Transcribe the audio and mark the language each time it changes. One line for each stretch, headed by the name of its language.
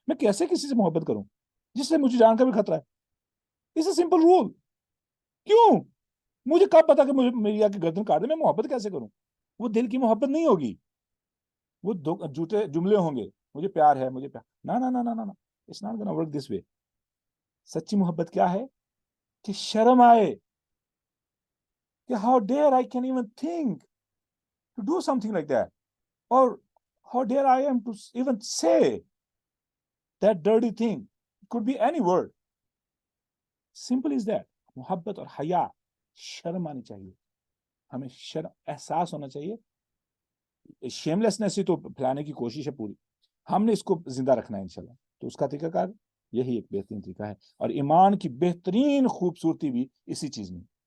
Urdu: میں کیسے کسی سے محبت کروں جس سے مجھے جان کا بھی خطرہ ہے؟
English: It's a simple rule.
Urdu: کیوں؟ مجھے کب پتا کہ مجھے میری آ کے گردن کاٹ دے, میں محبت کیسے کروں؟ وہ دل کی محبت نہیں ہوگی, وہ جھوٹے جملے ہوں گے, مجھے پیار ہے, مجھے پیار.
English: نا, it's not gonna work this way.
Urdu: سچی محبت کیا ہے کہ شرم آئے کہ
English: how dare I can even think to do something like that, or how dare I am to even say that dirty thing. It could be any word. Simple is that.
Urdu: محبت اور حیا, شرم آنی چاہیے, ہمیں شرم احساس ہونا چاہیے. شیملیسنس ہی تو پھیلانے کی کوشش ہے پوری, ہم نے اس کو زندہ رکھنا ہے انشاءاللہ. تو اس کا طریقہ کار یہی ایک بہترین طریقہ ہے, اور ایمان کی بہترین خوبصورتی بھی اسی چیز میں.